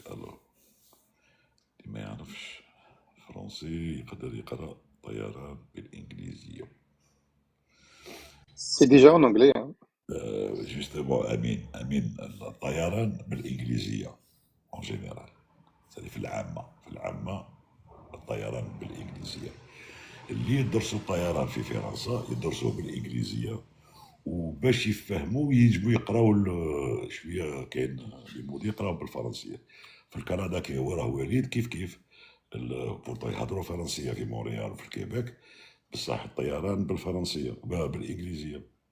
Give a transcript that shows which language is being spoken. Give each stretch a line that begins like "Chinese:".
French: Alors,
Arabic: اللي ما يعرفش فرنسي يقدر يقرأ طيران بالإنجليزية.
French: C'est déjà en anglais, hein. Justement, Amin,
Arabic: الطيران بالإنجليزية
French: en général. C'est
Arabic: في العامة الطيران بالإنجليزية. اللي يدرسوا الطيران في فرنسا يدرسوه بالإنجليزية، وباش يفهموا يجبوا يقراو شويه كاين لي مود يقراو بالفرنسيه. في الكندا كي هو راه وليد كيف بورتو يهضروا فرنسيه في مونريال وفي الكيبيك، بصح الطيران بالفرنسيه بالانجليزيه.